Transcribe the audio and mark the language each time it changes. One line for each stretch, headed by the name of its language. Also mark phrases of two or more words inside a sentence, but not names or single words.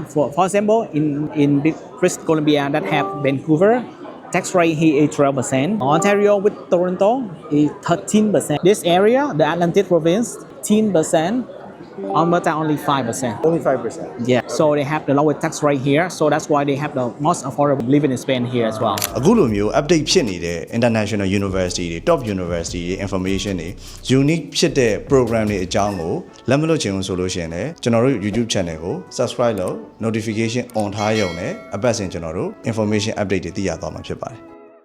English: For example, in British Columbia that have Vancouver, tax rate here is 12%. Ontario with Toronto is 13%. This area, the Atlantic province, 10%. Alberta only 5%. Only 5%. Yeah, so they have the lowest tax rate here, so that's why they have the most affordable living expense here as well.
Burmese: အခုလိုမျိုး update ဖြစ်နေတဲ့
English: international university
Burmese: တွေ
English: top university
Burmese: တွေ information တွေ unique ဖြစ်တဲ့ program တွေအကြောင်းကိုလက်မလွတ်ချင်ဘူးဆိုလို့ရှိရင်လည်းကျွန်တော်တို့
English: YouTube channel
Burmese: ကို subscribe လုပ်
English: notification on
Burmese: ထားရုံနဲ့အပတ်စဉ်ကျွန်တော်တို့
English: information update
Burmese: တွေသိရသွားမှာဖြစ်ပါတယ်